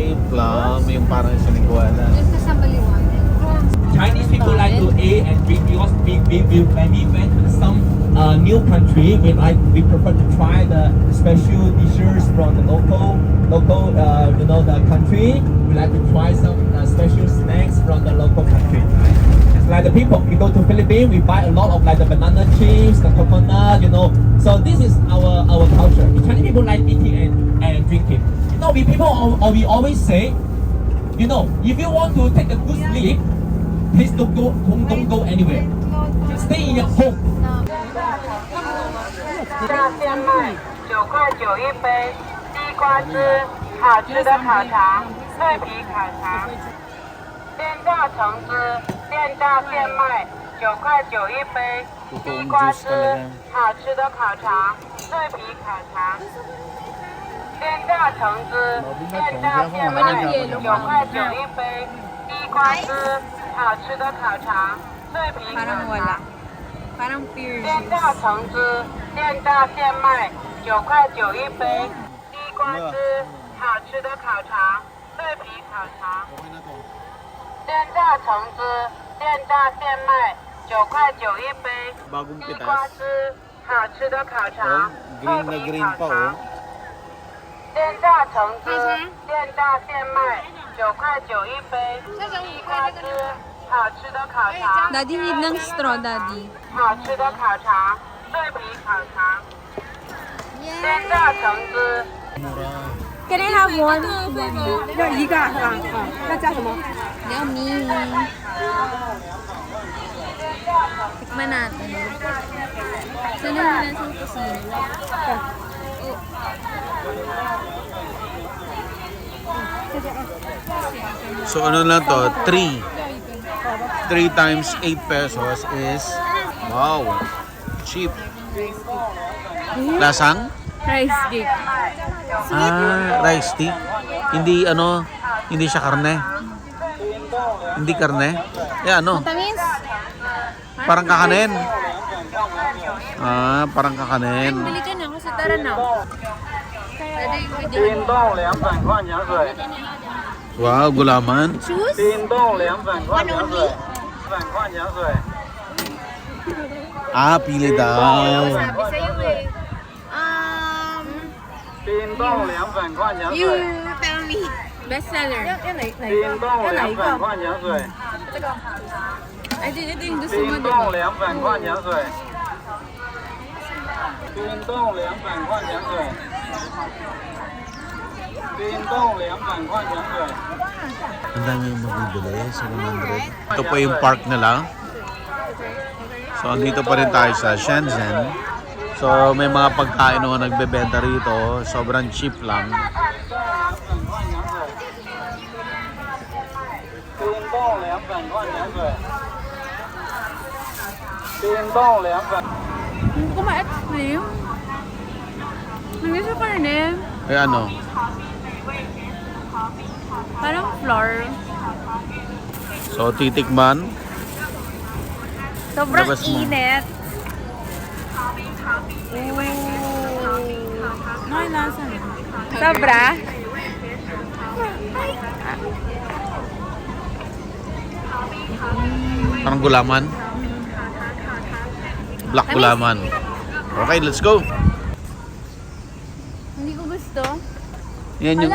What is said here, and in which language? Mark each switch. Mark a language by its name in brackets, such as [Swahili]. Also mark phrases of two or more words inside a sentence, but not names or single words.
[Filipino] lang, yung parang siniguanan. Just kasama liwanag. [English] Chinese people like to eat and drink because when we went to some new country, we prefer to try the special dishes from the local the country. We like to try some special snacks from the local country. It's like the people, we go to Philippines, we buy a lot of like the banana chips, the coconut, So this is our culture. Chinese people like eating and drinking. We always say, if you want to take a good sleep, please don't go anywhere. Just stay in your home. [Chinese] 大鲜麦9.9一杯，地瓜汁，好吃的烤肠，脆皮烤肠。电大橙汁，电大鲜麦9.9一杯，地瓜汁，好吃的烤肠，脆皮烤肠。电大橙汁，电大鲜麦9.9一杯，地瓜汁，好吃的烤肠，脆皮烤 [Filipino] Parang [Chinese] 肠 [Filipino] wala.。Parang pure [Chinese] 电大橙汁，电大鲜麦9.9一杯，地瓜汁，好吃的烤肠，脆皮烤肠。电大橙汁，电大鲜麦9.9一杯， [Filipino] Bagong [Chinese] 地瓜汁，好吃的烤肠，脆 [Filipino] green na [Chinese] 皮 [Filipino] green [Chinese] 烤 [Filipino] pa, [Chinese] 肠。电大橙汁，电大鲜麦9.9一杯，地瓜汁，好吃的烤肠。 [Filipino] Daddy, need ng straw, Daddy. [Chinese] 好吃的烤肠，脆皮烤肠。电大橙汁。 [English] Can I have one? Yummy. [Filipino] Tikman natin. Saan na nila sa kusina? So ano lang to? [English] 3 times 8 pesos is, wow, cheap. [Filipino] Lasang? [English] Rice cake. Rice stick. [Filipino] Hindi hindi siya karne. Hindi karne. Tamis? Parang kakanin. Parang kakanin. Bili ka na kasi tara na. Daddy, pwede. [Chinese] 冰冻2粉矿泉水， [Filipino] Wow, gulaman. Choose? [Chinese] 冰冻2粉矿泉水，粉矿泉水。 [Filipino] Pili daw. Sabi sa'yo eh. [Chinese] 冰冻2粉矿泉 [English] You [Chinese] 水， [English] tell me. Best seller. [Chinese] 冰冻2粉矿泉水， [Filipino] Ay, ito yung gusto [Chinese] 冰 [Filipino] mo, [Chinese] 冻 [Filipino] diba? [Chinese] 2粉矿泉水，冰冻2粉矿泉水，冰冻2粉矿泉水。 [Filipino] Ang dami yung mabibili sa 100. Ito po yung park nila. So, dito pa rin tayo sa Shenzhen. So, may mga pagkain na nagbebenta rito. Sobrang cheap lang. [Chinese] 冰冻2粉矿泉水，冰冻2粉。 [Filipino] Hindi ko ma-explain. Hindi siya karne. Eh ano? Parang flour. So, titikman. Sobrang Labas mo. init. Ay, lasa na. Sobra? Parang gulaman. Black gulaman. [English] Okay, let's go. [Filipino] Hindi ko gusto. Yan yung